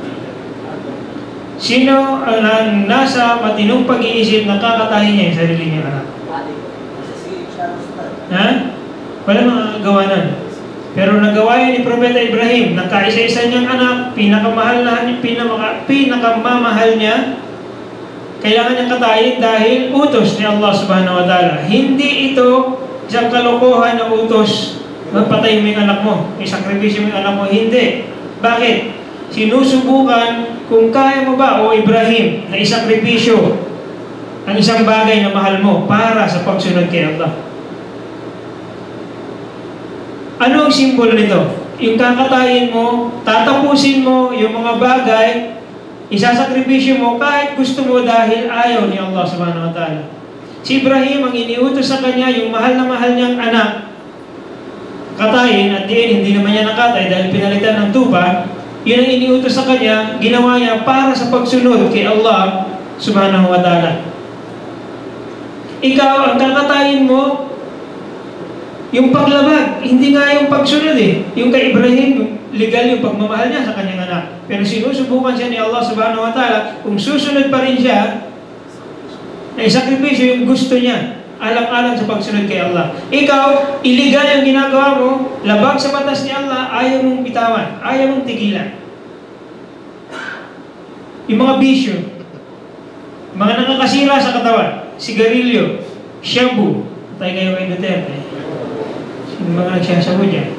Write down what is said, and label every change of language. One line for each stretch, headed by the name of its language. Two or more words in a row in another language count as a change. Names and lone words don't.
Filipino: Sino ang nasa matinong pag-iisip na kakatayin niya yung sarili niyang anak? Ha? Wala mga nun. Pero nagawa yan ni Propeta Ibrahim, nakaisa-isa niyang anak, pinakamamahal niya, kailangan niyang katayin dahil utos ni
Arabic: الله سبحانه وتعالى.
Filipino: Hindi ito isang kalokohan na utos, magpatay mo yung anak mo, isakripisyo mo yung anak mo. Hindi. Bakit? Sinusubukan kung kaya mo ba, o Ibrahim, na isakripisyo ang isang bagay na mahal mo para sa pagsunod kay Allah. Ano ang simbolo nito? Yung kakatayin mo, tatapusin mo yung mga bagay, isasakripisyo mo kahit gusto mo dahil ayaw ni
Arabic: الله سبحانه وتعالى.
Filipino: Si Ibrahim, ang iniutos sa kanya, yung mahal na mahal niyang anak, katayin, at diin, hindi naman niya nakatay dahil pinalitan ng tupa, yun ang iniutos sa kanya, ginawa niya para sa pagsunod kay
Arabic: الله سبحانه وتعالى.
Filipino: Ikaw, ang kakatayin mo, yung paglabag, hindi nga yung pagsunod eh. Yung kay Ibrahim, legal yung pagmamahal niya sa kanyang anak. Pero sinusubukan siya ni
Arabic: الله سبحانه وتعالى,
Filipino: kung susunod pa rin siya, ay sakripisyo yung gusto niya, alang-alang sa pagsunod kay Allah. Ikaw, illegal yung ginagawa mo, labag sa batas ni Allah, ayaw mong bitawan, ayaw mong tigilan. Yung mga bisyo, mga nakakasira sa katawan, sigarilyo, shabu, tayo kayo kay Duterte, yung mga nagsasabu dyan.